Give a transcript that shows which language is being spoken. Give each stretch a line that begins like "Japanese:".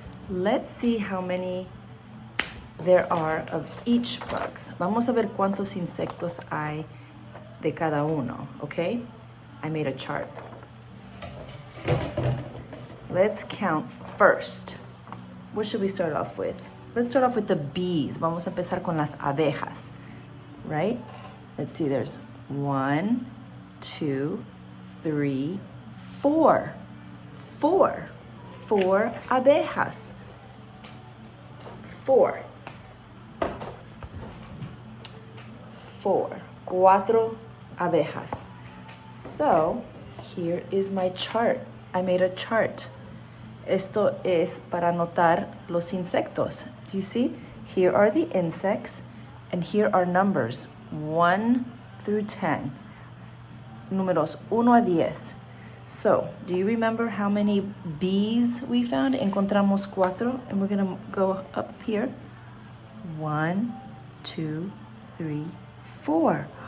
English: Let's see how many there are of each bugs.
Spanish: Vamos a ver cuántos insectos hay de cada uno, okay?
English: I made a chart. Let's count first. What should we start off with? Let's start off with the bees.
Spanish: Vamos a empezar con las abejas,
English: right? Let's see, there's 1, 2, 3, 4. 4.
Spanish: 4 abejas. 4.
English: 4.
Spanish: Cuatro abejas.
English: So, here is my chart. I made a chart.
Spanish: Esto es para anotar los insectos.
English: Do you see? Here are the insects, and here are numbers 1 through 10.
Spanish: Números 1 a 10.
English: So, do you remember how many bees we found?
Spanish: Encontramos 4,
English: and we're gonna go up here. 1, 2, 3, 4.